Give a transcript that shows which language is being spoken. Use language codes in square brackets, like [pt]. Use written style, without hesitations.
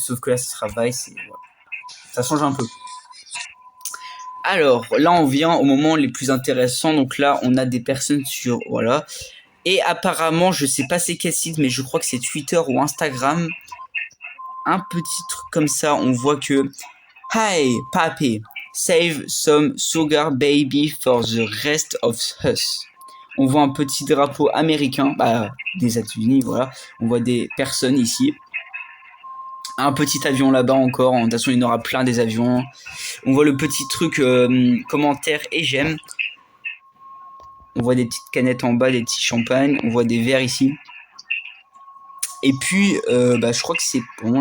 [fr] Sauf que là, ça sera Vice. Et voilà. Ça change un peu. Alors, là, on vient au moment les plus intéressants. Donc là, on a des personnes sur... Voilà. Et apparemment, je sais pas c'est quel site, mais je crois que c'est Twitter ou Instagram. Un petit truc comme ça, on voit que... [en] Hey, papi, save some sugar baby for the rest of us. [fr] On voit un petit drapeau américain, des États-Unis, voilà. On voit des personnes ici. Un petit avion là-bas encore. De toute façon, il y en aura plein des avions. On voit le petit truc commentaire et j'aime. On voit des petites canettes en bas, des petits champagnes. On voit des verres ici. Et puis, je crois que c'est bon.